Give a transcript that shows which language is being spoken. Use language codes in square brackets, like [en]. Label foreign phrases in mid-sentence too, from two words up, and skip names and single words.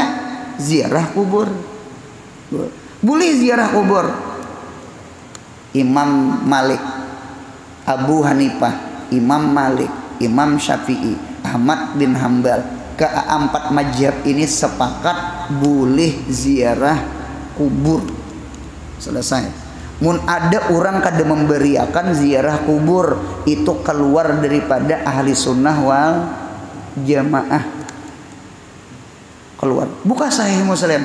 [id] Ziarah kubur. Boleh ziarah kubur. Imam Malik, Abu Hanifah, Imam Malik, Imam Syafi'i, Ahmad bin Hambal, keempat mazhab ini sepakat boleh ziarah kubur. Selesai. [bjn] Mun ada orang kada memberiakan ziarah kubur, itu keluar daripada ahli sunnah wal jamaah. [id] Keluar. Buka Sahih Muslim.